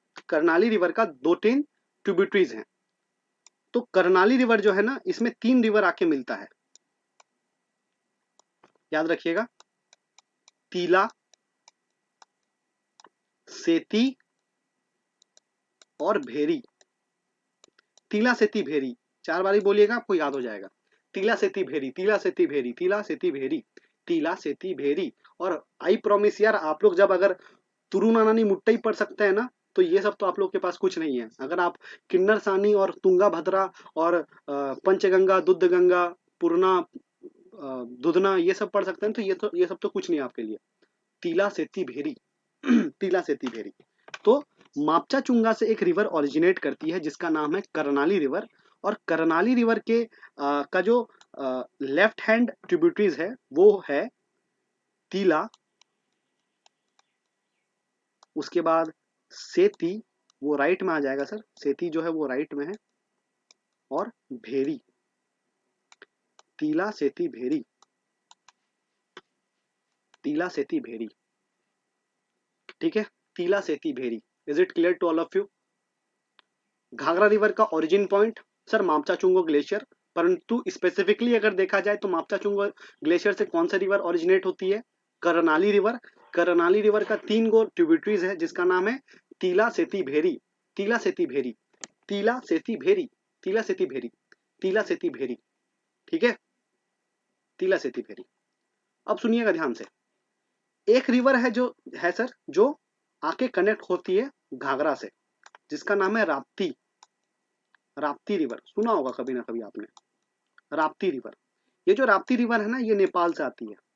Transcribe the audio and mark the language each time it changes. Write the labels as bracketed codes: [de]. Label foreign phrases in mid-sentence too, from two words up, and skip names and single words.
[hi] करनाली रिवर का दो तीन ट्रिब्यूटरीज हैं। तो करनाली रिवर जो है ना, इसमें 3 रिवर आके मिलता है, याद रखिएगा। तीला, सेती और भेरी। तीला, सेती, भेरी। 4 बारी बोलिएगा आपको याद हो जाएगा। तीला सेती भेरी, तीला सेती भेरी, तीला सेती भेरी, तीला सेती भेरी। और [en] I promise [hi] यार, आप लोग जब अगर तुरुनानी मुट्टई पढ़ सकते हैं ना, तो ये सब तो आप लोग के पास कुछ नहीं है। अगर आप किन्नर सानी और तुंगा भद्रा और पंचगंगा, दुध गंगा, पूर्णा, दुधना, ये सब पढ़ सकते हैं, तो ये सब तो कुछ नहीं आपके लिए। तीला सेती भेरी तीला सेती भेरी। तो मापचा चुंगा से एक रिवर ओरिजिनेट करती है जिसका नाम है करनाली रिवर। और करनाली रिवर के का जो [en] left hand tributaries [hi] है वो है तीला, उसके बाद सेती, वो राइट में आ जाएगा सर, सेती जो है वो राइट में है, और भेरी, तीला सेती भेरी, तीला सेती भेरी। ठीक है, तीला सेती भेरी। [en] Is it clear to all of you? [hi] घाघरा रिवर का [en] origin point [hi] सर मापचा चुंगो ग्लेशियर, परंतु स्पेसिफिकली अगर देखा जाए तो मापचा चुंगो ग्लेशियर से कौन सा रिवर ओरिजिनेट होती है? करनाली रिवर। करनाली रिवर का 3 गो ट्रिब्यूटरीज है जिसका नाम है तीला सेती भेरी, तीला सेती भेरी, तीला सेती भेरी, तीला सेती भेरी, तीला सेती भेरी। ठीक है, तीला सेती भेरी। अब सुनिएगा ध्यान से, एक रिवर है जो है सर, जो आके कनेक्ट होती है घाघरा से, जिसका नाम है राप्ती, राप्ती रिवर। सुना होगा कभी ना कभी आपने, राप्ती रिवर। ये जो राप्ती रिवर है ना, ये नेपाल से आती है।